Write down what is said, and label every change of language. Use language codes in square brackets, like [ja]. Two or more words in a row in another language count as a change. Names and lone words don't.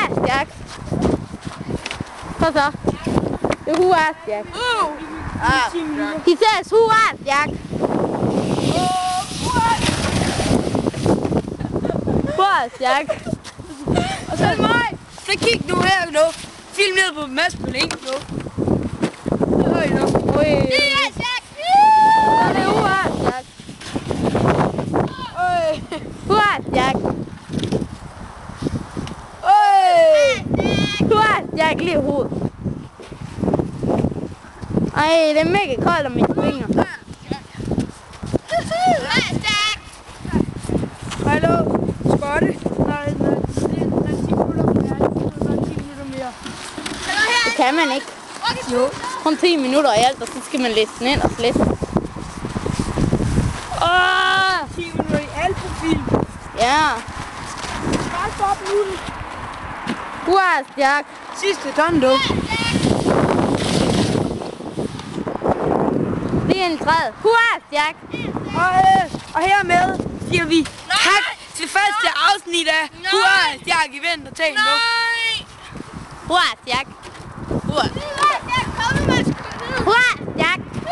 [da] Jack. Hvad så? Det er [en] who asked Jack. He says who asked Jack. Who asked Jack? [da] Og så er det mig. Så kig nu her nu. Film ned på Mads Blink nu. Høj nu. Ui. [en] Yes, Jack! [da] Så det er [en] who asked Jack. Who asked Jack? Who asked Jack lige i hovedet? [da] Ej, det er mega koldt om mine fingre. [en] Yes, Jack! [da] Hallo, skotte. Nej, 10 minutter mere. Det kan man ikke. Jo. Kun 10 minutter i alt, og så skal man læse den ind og slet. 10 minutter i alt på film. Ja. Bare stop nu. [en] Who asked Jack? [da] Sidste ton, du. Lige en træet. [en] Who asked Jack? [da] Og hermed siger vi tak til første afsnit af Hurra, Jack i vintertagen nu. Nej! [en] Who asked Jack? Yes, Jack! [da] Kom nu, Mads! [en] Who asked Jack?